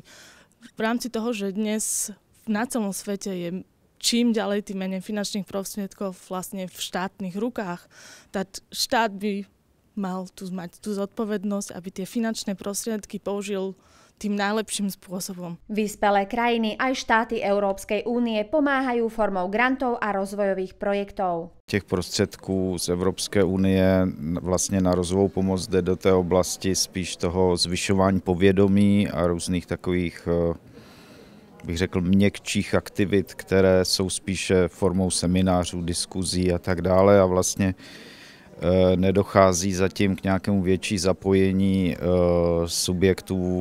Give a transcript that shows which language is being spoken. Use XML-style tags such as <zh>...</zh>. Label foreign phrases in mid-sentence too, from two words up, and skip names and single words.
<sk>V rámci toho, že dnes na celom svete je čím ďalej tým menej finančných prostriedkov vlastne v štátnych rukách, tak štát by mal mať tú zodpovednosť, aby tie finančné prostriedky použil tým najlepším spôsobom. Vyspelé krajiny aj štáty Európskej únie pomáhajú formou grantov a rozvojových projektov.</sk> <cs>Těch prostředků z Evropské unie vlastně na rozvojovou pomoc jde do té oblasti spíš toho zvyšování povědomí a různých takových, bych řekl, měkčích aktivit, které jsou spíše formou seminářů, diskuzí a tak dále a vlastně nedochází zatím k nějakému větší zapojení subjektů.</cs>